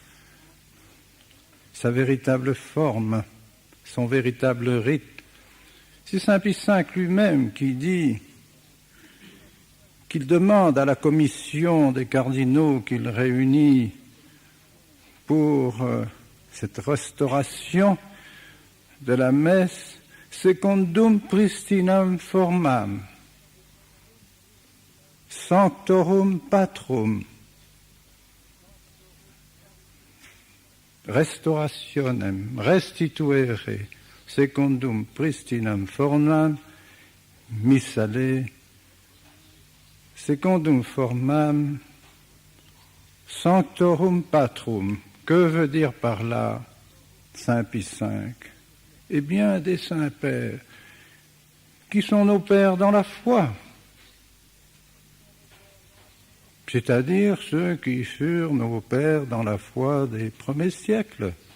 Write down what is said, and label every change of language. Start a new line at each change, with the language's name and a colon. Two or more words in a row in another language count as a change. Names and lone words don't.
French: sa véritable forme, son véritable rite, c'est Saint Pie V lui-même qui dit qu'il demande à la commission des cardinaux qu'il réunit pour cette restauration de la messe,
Latin: secundum pristinam formam, sanctorum patrum, restaurationem, restituere, secundum pristinam formam, missale, secundum formam, sanctorum patrum.
French: Que veut dire par là Saint Pie V? Eh bien, des saints pères qui sont nos pères dans la foi, c'est-à-dire ceux qui furent nos pères dans la foi des premiers siècles.